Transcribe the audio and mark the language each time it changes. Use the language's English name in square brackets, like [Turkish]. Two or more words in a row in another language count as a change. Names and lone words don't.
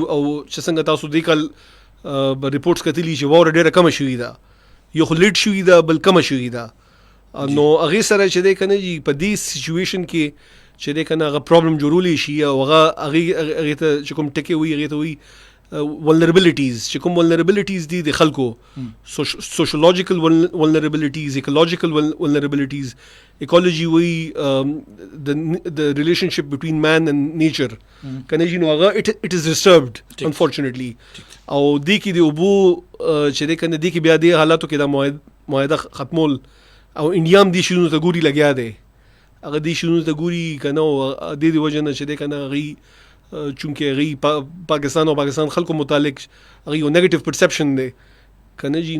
[Pashto] او چې څنګه تاسو دې کال ریپورټس کتلي چې واوره ډېره کمه شوې ده، یو خو لیټ شوې ده بل کمه شوې ده. نو هغې سره چې دی که نه جي په دې سچویشن کې چې دی که نه هغه پرابلم جوړولی شي او هغې ته چې کوم ټکې وي هغې ته وي vulnerabilities، چې کوم vulnerabilities دي د خلکو، [English] sociological vulnerabilities، ecological vulnerabilities. ecology وي the relationship between man and nature [Pashto] کنه جی نو هغه [English] it is disturbed unfortunately. [Pashto] او دې کې د اوبو چې دی کنه دې کې بیا دې حالاتو کې دا معاهده ختمول او انډیا هم دې شنو ته ګوري لګیا دی، هغه دې شنو ته ګوري کنه او دې وجه نه چې دی کنه هغې چونکه هغې پاکستان او پاکستان خلکو متعلق هغې یو [English] negative perception [Pashto] دی کنه جی.